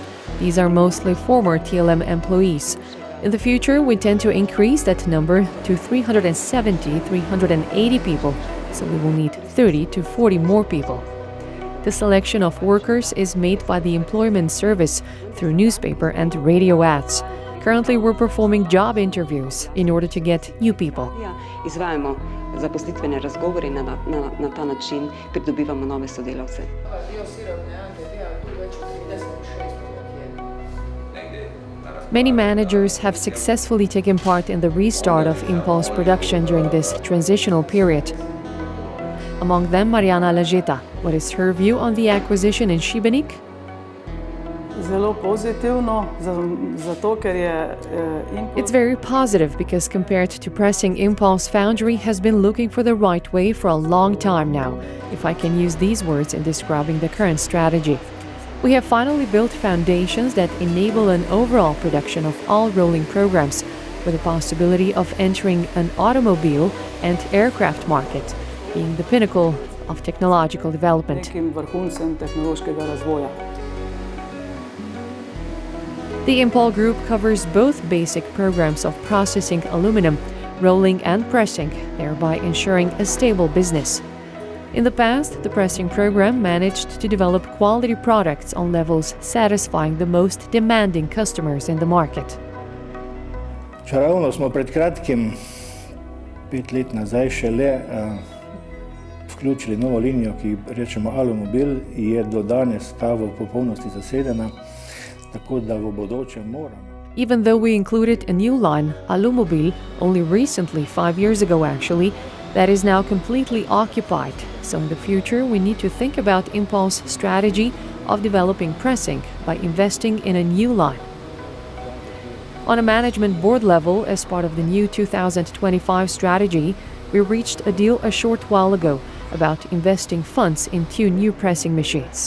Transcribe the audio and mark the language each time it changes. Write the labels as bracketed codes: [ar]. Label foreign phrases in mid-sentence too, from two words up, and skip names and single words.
[en] These are mostly former TLM employees. In the future, we tend to increase that number to 370, 380 people, so we will need 30 to 40 more people. The selection of workers is made by the Employment Service through newspaper and radio ads. Currently, we're performing job interviews in order to get new people. [sl] Izvajamo zaposlitvene razgovore in na ta način pridobivamo nove sodelavce. [en] Many managers have successfully taken part in the restart of Impol's production during this transitional period. Among them, Mariana Lajeta. What is her view on the acquisition in Šibenik? [sl] Zelo pozitivno, zato ker je Impol... [en] It's very positive because compared to pressing, Impol's foundry has been looking for the right way for a long time now, if I can use these words in describing the current strategy. We have finally built foundations that enable an overall production of all rolling programs, with the possibility of entering an automobile and aircraft market, being the pinnacle of technological development. [sl] Nekim vrhuncem tehnološkega razvoja. [en] The Impol Group covers both basic programs of processing aluminum, rolling and pressing, thereby ensuring a stable business. In the past, the pressing program managed to develop quality products on levels satisfying the most demanding customers in the market. [sl] Ravno smo pred kratkim, 5 let nazaj, šele vključili novo linijo, ki rečemo Alumobil, je do danes ta v popolnosti zasedena, tako da v bodoče moramo. [en] Even though we included a new line, Alumobil, only recently, 5 years ago actually, that is now completely occupied. So in the future, we need to think about Impol's strategy of developing pressing by investing in a new line. On a management board level, as part of the new 2025 strategy, we reached a deal a short while ago about investing funds in 2 new pressing machines.